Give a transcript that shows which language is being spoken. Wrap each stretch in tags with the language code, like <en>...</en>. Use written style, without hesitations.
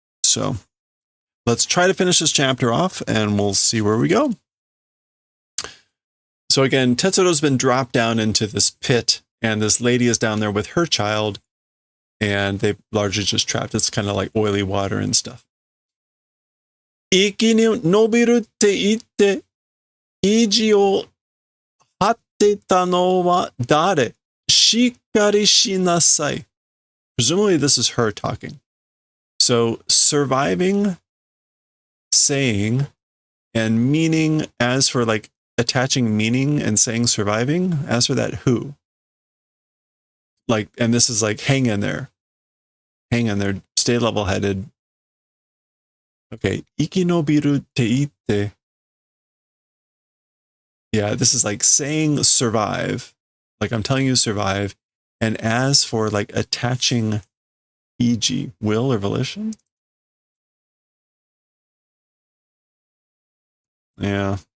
<en>So let's try to finish this chapter off, and we'll see where we go. So again, Tetsuro's been dropped down into this pit, and this lady is down there with her child, and they've largely just trapped. It's kind of like oily water and stuff.</en> <ja>生き延びるって言って意地を張ってたのは誰? しっかりしなさい.</ja> <en>Presumably this is her talking. So surviving, saying, and meaning, as for like attaching meaning and saying surviving, as for that who? Like, and this is like hang in there, stay level-headed.</en> <ja>Okay, 生き延びるって言って.</ja> <en>Yeah, this is like saying survive. Like I'm telling you survive. And as for like attaching e.g. will or volition? Yeah.</en>